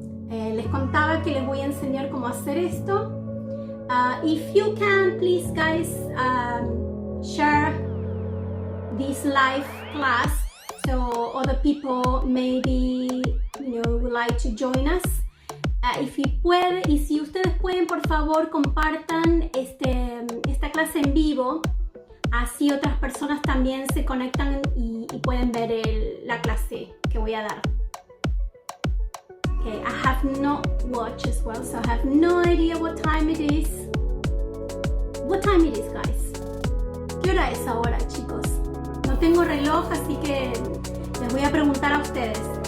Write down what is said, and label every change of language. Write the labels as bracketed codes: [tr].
[es] Les contaba que les voy a enseñar cómo hacer esto. [en] If you can, please guys, share this live class so other people maybe would like to join us. If you [es] puede, y si ustedes pueden, por favor, compartan esta clase en vivo, así otras personas también se conectan y pueden ver la clase que voy a dar. [en] Okay, I have no watch as well, so I have no idea what time it is. What time it is, guys? [es] ¿Qué hora es ahora, chicos? No tengo reloj, así que les voy a preguntar a ustedes.